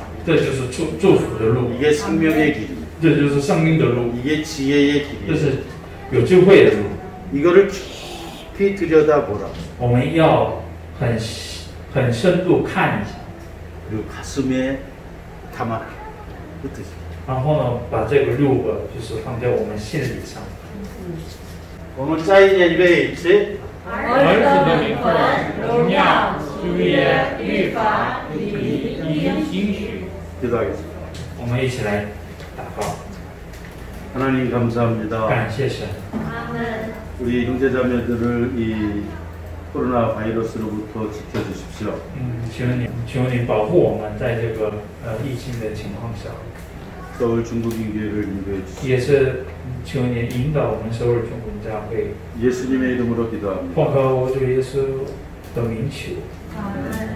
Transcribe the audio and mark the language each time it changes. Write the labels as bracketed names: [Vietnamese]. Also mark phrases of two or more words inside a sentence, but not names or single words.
[Chinese] 这就是祝福的路， [Korean] 이게 생명의 길. [Chinese] 这就是生命的路， [Korean] 이게 지혜의 [Chinese] 这 [Korean] 길이에요. [Chinese] 是有智慧的路。 [Korean] 이거를 깊이 들여다보라. [Chinese] 我们要很深度看一下， [Korean] 그리고 가슴에 담아라. 그 뜻이에요. [Chinese] 然后呢，把这个6个就是放在我们心里上。我们再一年预备起。儿子的名分、荣耀、主约、律法、礼仪、应许。 [Korean] 기도하겠습니다. [Chinese] 我们一起来祷告， [Korean] 하나님 감사합니다. [Chinese] 感谢神， [Korean] 아멘. 우리 형제자매들을 이 코로나 바이러스로부터 지켜주십시오. [Chinese] 求你保护我们在这个疫情的情况下， [Korean] 서울 중국인교회를 인도해 주십시오. [Chinese] 也是求你引导我们首尔中国教会， [Korean] 예수님의 이름으로 기도합니다. [Chinese] 奉告我主耶稣的名求， [Korean] 아멘.